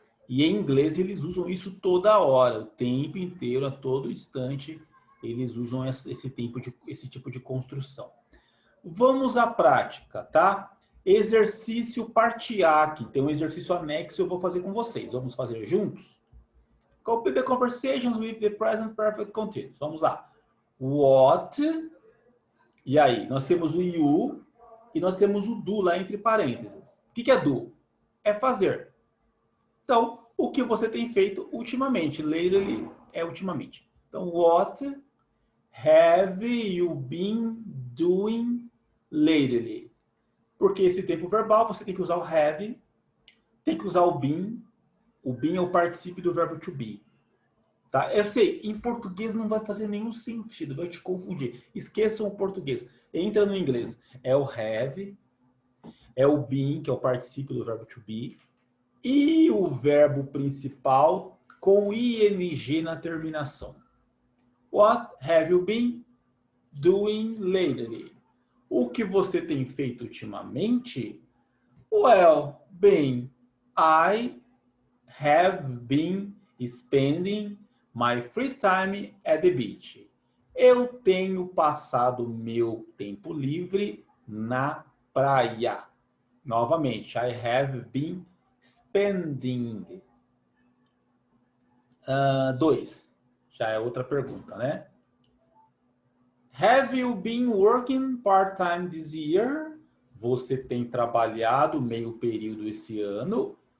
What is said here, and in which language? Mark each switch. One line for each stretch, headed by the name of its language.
Portuguese: E em inglês eles usam isso toda hora, o tempo inteiro, a todo instante, eles usam esse tipo de construção. Vamos à prática, tá? Exercício Partiac, tem um exercício anexo, eu vou fazer com vocês. Vamos fazer juntos?
English: Complete the conversations with the present perfect continuous.
Portuguese: Vamos lá. What, e aí? Nós temos o you e nós temos o do lá entre parênteses. O que é do? É fazer. Então, o que você tem feito ultimamente? Lately é ultimamente.
English: Então, what have you been doing lately?
Portuguese: Porque esse tempo verbal, você tem que usar o have, tem que usar o been. O been é o particípio do verbo to be. Tá? Eu sei, em português não vai fazer nenhum sentido, vai te confundir. Esqueçam o português. Entra no inglês. É o have, é o been, que é o particípio do verbo to be, e o verbo principal com ing na terminação.
English: What have you been doing lately?
Portuguese: O que você tem feito ultimamente?
English: Well, bem, I have been spending my free time at the beach.
Portuguese: Eu tenho passado meu tempo livre na praia.
English: Novamente, I have been spending. 2.
Portuguese: Já é outra pergunta, né?
English: Have you been working part-time this year?
Portuguese: Você tem trabalhado meio período esse ano?